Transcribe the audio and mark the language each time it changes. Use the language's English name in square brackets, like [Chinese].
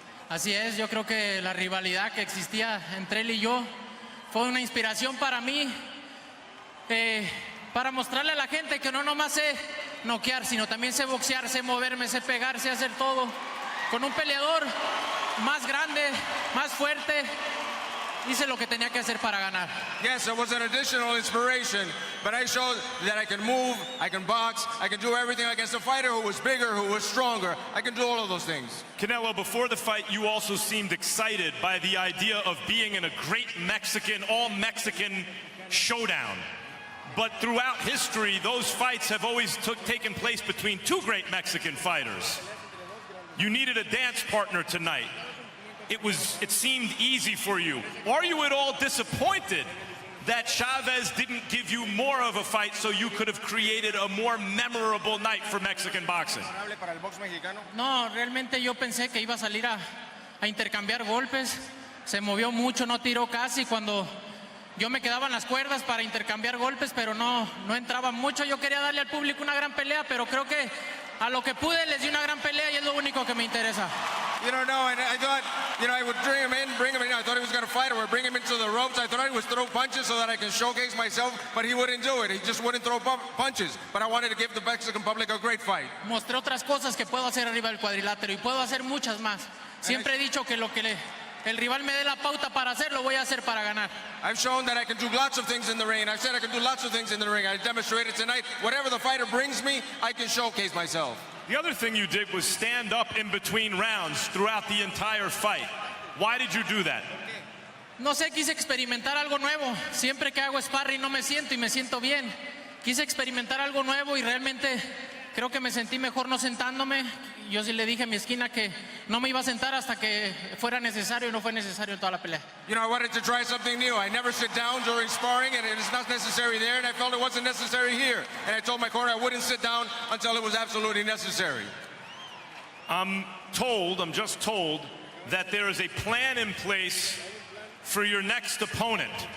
[Spanish] Así es, yo creo que la rivalidad que existía entre él y yo fue una inspiración para mí, para mostrarle a la gente que no nomás sé noquear, sino también sé boxear, sé moverme, sé pegar, sé hacer todo. Con un peleador más grande, más fuerte, hice lo que tenía que hacer para ganar. [English] Yes, it was an additional inspiration, but I showed that I can move, I can box, I can do everything against a fighter who was bigger, who was stronger. I can do all of those things. Canelo, before the fight, you also seemed excited by the idea of being in a great Mexican, all-Mexican showdown. But throughout history, those fights have always taken place between two great Mexican fighters. You needed a dance partner tonight. It seemed easy for you. Are you at all disappointed that Chavez didn't give you more of a fight so you could have created a more memorable night for Mexican boxing? [Spanish] No, realmente yo pensé que iba a salir a intercambiar golpes. Se movió mucho, no tiró casi cuando yo me quedaba en las cuerdas para intercambiar golpes, pero no entraba mucho. Yo quería darle al público una gran pelea, pero creo que a lo que pude les di una gran pelea y es lo único que me interesa. [English] You don't know, and I thought, I would bring him in. I thought he was going to fight, or would bring him into the ropes. I thought I would throw punches so that I can showcase myself, but he wouldn't do it. He just wouldn't throw punches. But I wanted to give the Mexican public a great fight. [Spanish] Mostré otras cosas que puedo hacer arriba del cuadrilátero y puedo hacer muchas más. Siempre he dicho que lo que el rival me dé la pauta para hacer, lo voy a hacer para ganar. [English] I've shown that I can do lots of things in the ring, and I've said I can do lots of things in the ring. I demonstrated tonight. Whatever the fighter brings me, I can showcase myself. The other thing you did was stand up in between rounds throughout the entire fight. Why did you do that? [Spanish] No sé, quise experimentar algo nuevo. Siempre que hago sparring no me siento y me siento bien. Quise experimentar algo nuevo y realmente creo que me sentí mejor no sentándome. Yo sí le dije a mi esquina que no me iba a sentar hasta que fuera necesario y no fue necesario en toda la pelea. [English] You know, I wanted to try something new. I never sit down during sparring, and it is not necessary there, and I felt it wasn't necessary here. And I told my corner I wouldn't sit down until it was absolutely necessary. I'm just told, that there is a plan in place for your next opponent.